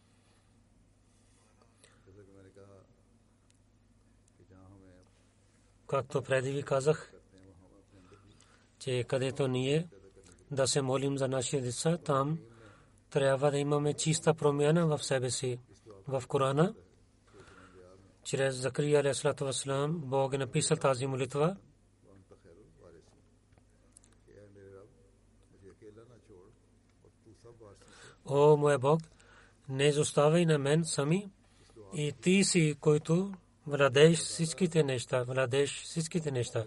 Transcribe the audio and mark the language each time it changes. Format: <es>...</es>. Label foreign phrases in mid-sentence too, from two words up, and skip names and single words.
<bg>Както преди ви казах, че където ние да се молим за нашите деца, там трябва да имаме чиста промяна в себе си. В Корана, чрез Закария</bg> <ar>عليه الصلاة والسلام,</ar> <bg>Бог е написал тази молитва. О, моя Бог, не изоставяй на мен сами и ти си, който владееш всичките неща.</bg>